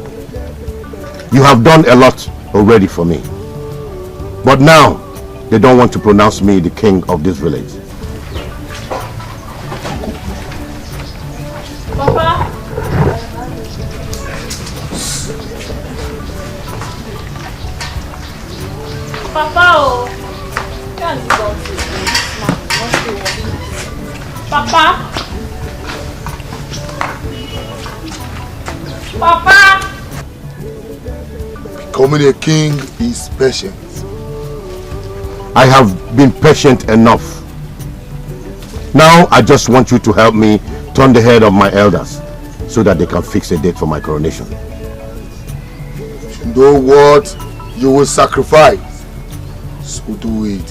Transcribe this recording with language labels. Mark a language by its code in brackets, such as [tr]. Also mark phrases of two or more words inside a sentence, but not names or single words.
[en] You have done a lot already for me. But now, they don't want to pronounce me the king of this village. Papa? Papa, oh. Papa? Papa? Becoming a king is patient. I have been patient enough. Now I just want you to help me turn the head of my elders so that they can fix a date for my coronation. You know what you will sacrifice, so do it.